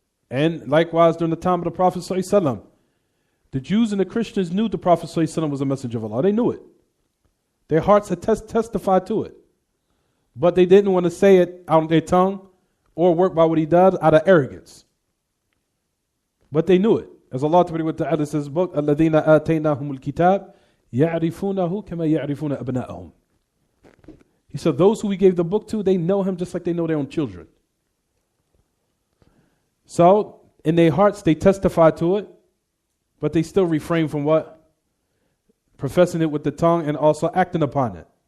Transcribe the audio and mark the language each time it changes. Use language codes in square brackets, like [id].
[en] And likewise, during the time of the Prophet ﷺ, the Jews and the Christians knew the Prophet ﷺ was a messenger of Allah. They knew it. Their hearts had testified to it. But they didn't want to say it out of their tongue or work by what he does out of arrogance. But they knew it. As Allah Ta'ala says, book, [ar] الَّذِينَ آتَيْنَاهُمُ الْكِتَابِ يَعْرِفُونَهُ كَمَا يَعْرِفُونَ أَبْنَاءَهُمْ. [en] He said those who we gave the book to, they know him just like they know their own children. So in their hearts they testify to it, but they still refrain from what? Professing it with the tongue and also acting upon it.